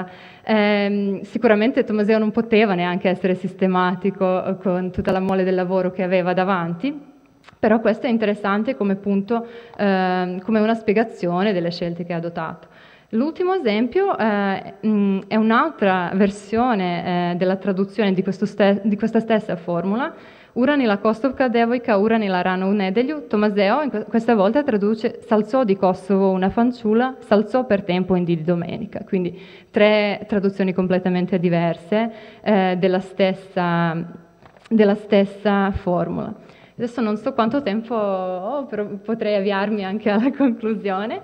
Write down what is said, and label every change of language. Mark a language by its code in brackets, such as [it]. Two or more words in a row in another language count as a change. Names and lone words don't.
[it] Sicuramente Tommaseo non poteva neanche essere sistematico con tutta la mole del lavoro che aveva davanti, però questo è interessante come punto, come una spiegazione delle scelte che ha adottato. L'ultimo esempio è un'altra versione della traduzione di questa stessa formula, [sr] Uranila Kosovka devojka, uranila rano u nedjelju. [it] Tomaseo questa volta traduce s'alzò di Kosovo una fanciulla, s'alzò per tempo in di domenica. Quindi 3 traduzioni completamente diverse della stessa formula. Adesso non so quanto tempo ho, però potrei avviarmi anche alla conclusione.